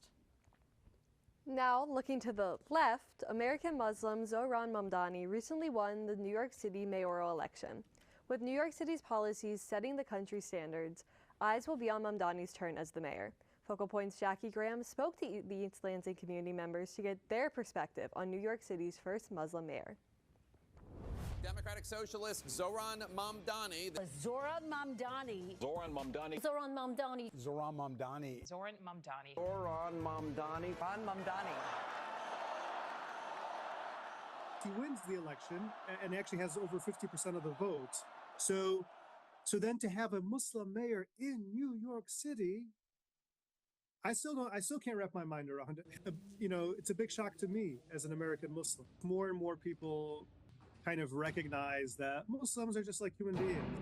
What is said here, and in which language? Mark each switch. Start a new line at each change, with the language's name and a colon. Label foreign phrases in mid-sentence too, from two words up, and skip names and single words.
English: Now, looking to the left, American Muslim Zohran Mamdani recently won the New York City mayoral election. With New York City's policies setting the country's standards, eyes will be on Mamdani's turn as the mayor. Focal Point's Jackie Graham spoke to the East Lansing community members to get their perspective on New York City's first Muslim mayor. Democratic Socialist Zohran Mamdani. Zohran Mamdani. Zohran Mamdani. Zohran Mamdani. Zohran Mamdani. Zohran Mamdani. Zohran Mamdani. Zohran Mamdani. He wins the election and actually has over 50% of the vote. So So then to have a Muslim mayor in New York City, I still can't wrap my mind around it. You know, it's a big shock to me as an American Muslim. More and more people kind of recognize that Muslims are just like human beings.